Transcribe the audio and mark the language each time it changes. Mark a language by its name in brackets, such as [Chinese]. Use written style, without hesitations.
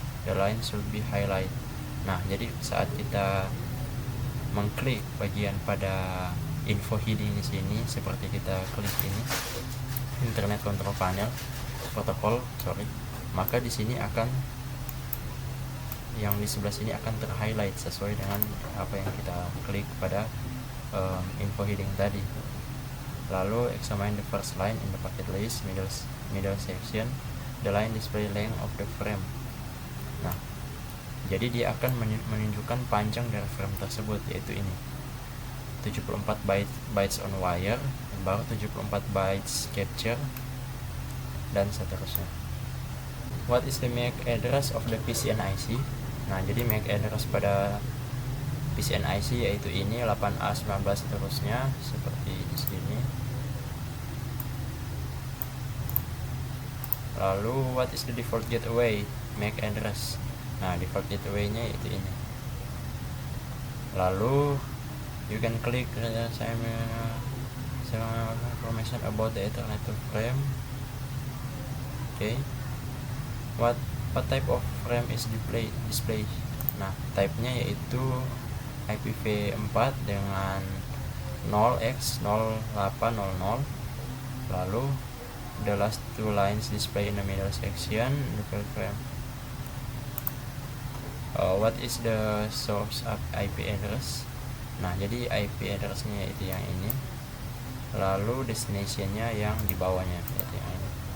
[English] The line should be highlighted. [Indonesian] Nah, jadi saat kita mengklik bagian pada info heading di sini, seperti kita klik ini Internet Control Panel protokol, maka di sini akan, yang di sebelah sini akan terhighlight sesuai dengan apa yang kita klik pada info heading tadi. [English] Lalu examine the first line in the packet list, middle section, the line display length of the frame. [Indonesian] Nah, jadi dia akan menunjukkan panjang dari frame tersebut, yaitu ini 74 bytes on wire, baru 74 bytes capture, dan seterusnya. [English] What is the MAC address of the PCNIC? [Indonesian] Nah, jadi MAC address pada PCNIC yaitu ini 8A19 seterusnya, seperti di sini. [English] Lalu what is the default gateway MAC address? [Indonesian] Nah, default gateway-nya yaitu ini. [English] Lalu you can click some information about the Ethernet frame. Okay. What type of frame is display? [Indonesian] Nah, type-nya yaitu IPv4 dengan 0x0800. [English] Lalu the last two lines display in the middle section, the frame. What is the source of IP address? [Indonesian] Nah, jadi IP address-nya yaitu yang ini. Lalu destination-nya yang di bawahnya yaitu yang ini.